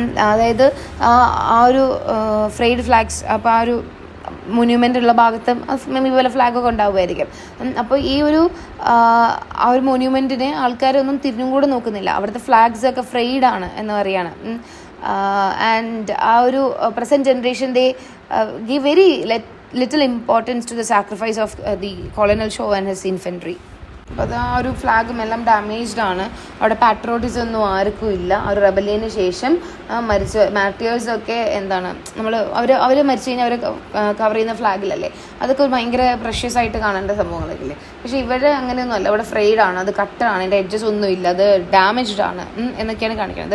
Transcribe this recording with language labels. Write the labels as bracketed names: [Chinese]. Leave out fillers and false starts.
[Malayalam] അതായത് ആ ഒരു ഫ്രെയ്ഡ് ഫ്ലാഗ്സ്, അപ്പോൾ ആ ഒരു മൊന്യൂമെൻ്റ് ഉള്ള ഭാഗത്ത് മേ പോലെ ഫ്ലാഗൊക്കെ ഉണ്ടാവുമായിരിക്കും. അപ്പോൾ ഈ ഒരു ആ ഒരു മൊന്യൂമെൻറ്റിനെ ആൾക്കാരൊന്നും തിരിഞ്ഞും കൂടെ നോക്കുന്നില്ല. അവിടുത്തെ ഫ്ലാഗ്സ് ഒക്കെ ഫ്രെയ്ഡ് ആണ് എന്ന് പറയാണ്. [English] And ആ ഒരു present generation they give very little importance to the sacrifice of the colonel Shaw and his infantry. [Malayalam] അപ്പോൾ അത് ആ ഒരു ഫ്ലാഗും എല്ലാം ഡാമേജ്ഡ് ആണ്. അവിടെ പാട്രോട്ടിസം ഒന്നും ആർക്കും ഇല്ല. ആ ഒരു റെബലിയന് ശേഷം മരിച്ച മാർട്ടിയേഴ്സൊക്കെ എന്താണ് അവർ മരിച്ചു കഴിഞ്ഞാൽ അവർ കവർ ചെയ്യുന്ന ഫ്ലാഗിലല്ലേ, അതൊക്കെ ഭയങ്കര പ്രഷ്യസ് ആയിട്ട് കാണേണ്ട സംഭവങ്ങളൊക്കെ ഇല്ലേ. പക്ഷേ ഇവിടെ അങ്ങനെയൊന്നും അല്ല, ഇവിടെ ഫ്രെയ്ഡ് ആണ്, അത് കട്ടാണ്, അതിൻ്റെ എഡ്ജസ് ഒന്നും ഇല്ല, അത് ഡാമേജ്ഡ് ആണ് എന്നൊക്കെയാണ് കാണിക്കുന്നത്.